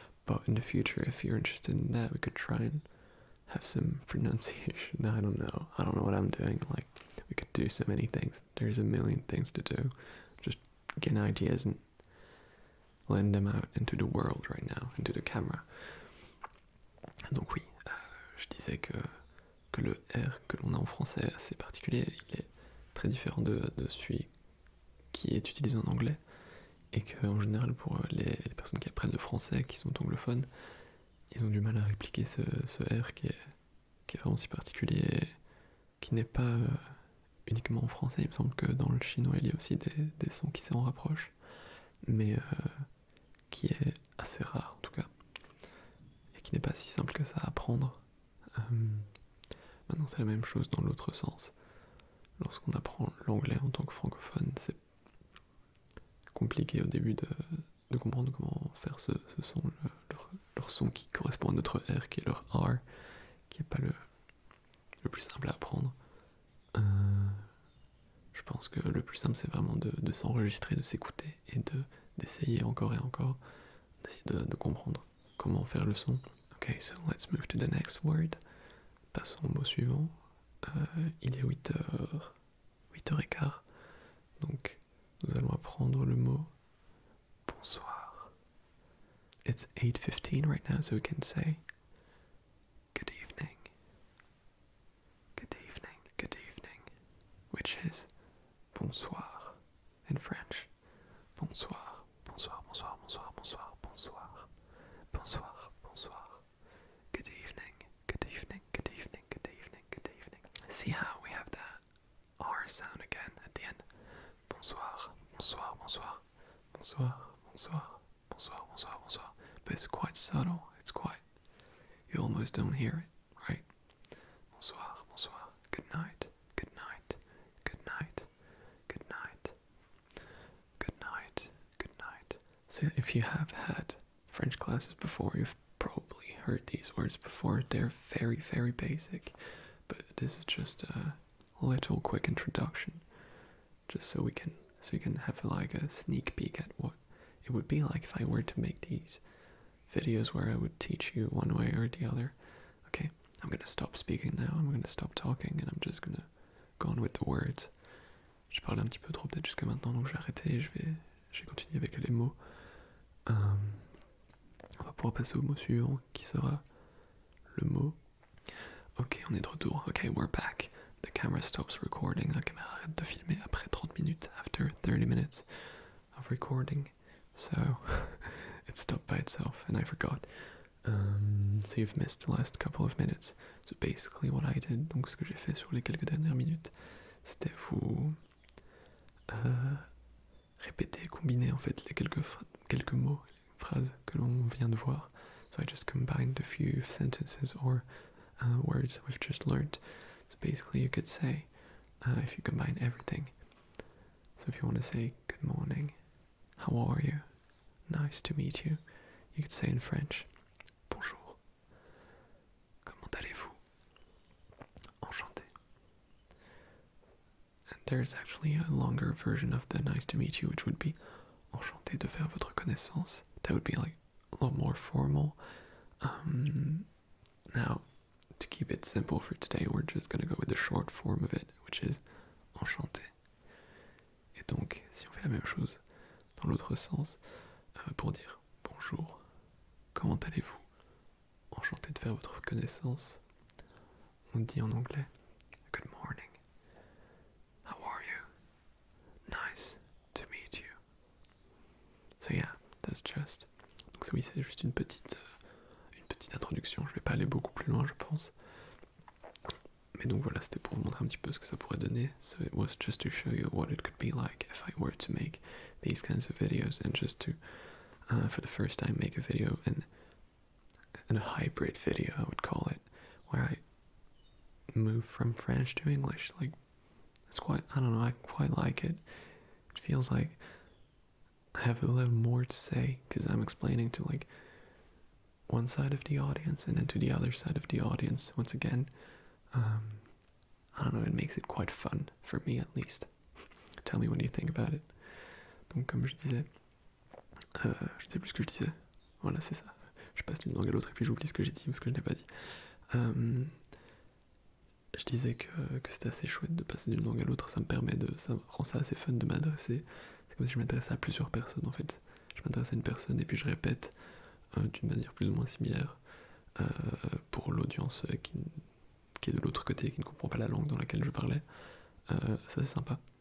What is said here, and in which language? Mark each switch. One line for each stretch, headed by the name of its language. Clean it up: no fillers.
English: But in the future, if you're interested in that, we could try and have some pronunciation. I don't know what I'm doing. Like, we could do so many things. There's a million things to do. Just getting ideas and letting them out into the world right now, into the camera.
French: Donc oui, je disais que le R que l'on a en français est assez particulier. Il est très différent de celui qui est utilisé en anglais. Et qu'en général, pour les personnes qui apprennent le français, qui sont anglophones, ils ont du mal à répliquer ce R qui est vraiment si particulier, qui n'est pas uniquement en français. Il me semble que dans le chinois, il y a aussi des sons qui s'en rapprochent, mais qui est assez rare en tout cas, et qui n'est pas si simple que ça à apprendre. Maintenant, c'est la même chose dans l'autre sens. Lorsqu'on apprend l'anglais en tant que francophone, c'est compliqué au début de comprendre comment faire ce son, leur son qui correspond à notre R, qui est leur R, qui n'est pas le plus simple à apprendre. Je pense que le plus simple, c'est vraiment de s'enregistrer, de s'écouter et d'essayer encore et encore, d'essayer de comprendre comment faire le son.
English: Ok, so let's move to the next word.
French: Passons au mot suivant. Il est 8h15. Donc, nous allons apprendre le mot bonsoir.
English: It's 8:15 right now, so we can say good evening. Good evening, good evening. Which is bonsoir in French.
French: Bonsoir, bonsoir, bonsoir, bonsoir, bonsoir, bonsoir. Bonsoir, bonsoir.
English: Good evening, good evening, good evening, good evening, good evening. See how we have that R sound again at the end.
French: Bonsoir, bonsoir, bonsoir, bonsoir, bonsoir, bonsoir, bonsoir, bonsoir.
English: But it's quite subtle, you almost don't hear it, right?
French: Bonsoir, bonsoir,
English: good night, good night, good night, good night, good night, good night. So if you have had French classes before, you've probably heard these words before. They're very, very basic, but this is just a little quick introduction, just so we can have like a sneak peek at what it would be like if I were to make these videos where I would teach you one way or the other. Okay, I'm gonna stop speaking now, I'm gonna stop talking, and I'm just gonna go on with the words.
French: J'ai parlé un petit peu trop peut-être jusqu'à maintenant, donc j'ai arrêté, je vais continuer avec les mots. On va pouvoir passer au mot suivant, qui sera le mot. Ok, on est de retour.
English: Ok, we're back. The camera stops recording.
French: La caméra arrête de filmer après 30 minutes,
English: after 30 minutes of recording. So, it stopped by itself, and I forgot. So you've missed the last couple of minutes. So basically what I did,
French: donc ce que j'ai fait sur les quelques dernières minutes, c'était vous répéter, combiner en fait les quelques mots, les phrases que l'on vient de voir.
English: So I just combined a few sentences or words that we've just learned. So basically you could say, if you combine everything, so if you want to say good morning, how are you, nice to meet you, you could say in French,
French: bonjour, comment allez-vous, enchanté.
English: And there's actually a longer version of the nice to meet you, which would be
French: enchanté de faire votre connaissance.
English: That would be like a lot more formal. Now, to keep it simple for today, we're just gonna go with the short form of it, which is enchanté.
French: Et donc, si on fait la même chose dans l'autre sens, pour dire bonjour, comment allez-vous, enchanté de faire votre connaissance, on dit en anglais
English: good morning, how are you, nice to meet you. So yeah, that's just.
French: Donc oui, c'est juste une petite introduction. Je vais pas aller beaucoup plus loin, je pense. Mais donc voilà, c'était pour vous montrer un petit peu ce que ça pourrait donner.
English: So it was just to show you what it could be like if I were to make these kinds of videos, and just to, for the first time, make a video and a hybrid video, I would call it, where I move from French to English. Like, it's quite, I don't know, I quite like it. It feels like I have a little more to say, because I'm explaining to like one side of the audience and then to the other side of the audience once again. I don't know, it makes it quite fun, for me at least. tell me what you think about it.
French: Donc comme je disais, je ne sais plus ce que je disais. Voilà, c'est ça. Je passe d'une langue à l'autre et puis j'oublie ce que j'ai dit ou ce que je n'ai pas dit. Je disais que c'était assez chouette de passer d'une langue à l'autre, ça rend ça assez fun de m'adresser. C'est comme si je m'adressais à plusieurs personnes en fait. Je m'adresse à une personne et puis je répète d'une manière plus ou moins similaire pour l'audience qui est de l'autre côté, qui ne comprend pas la langue dans laquelle je parlais. Ça c'est sympa.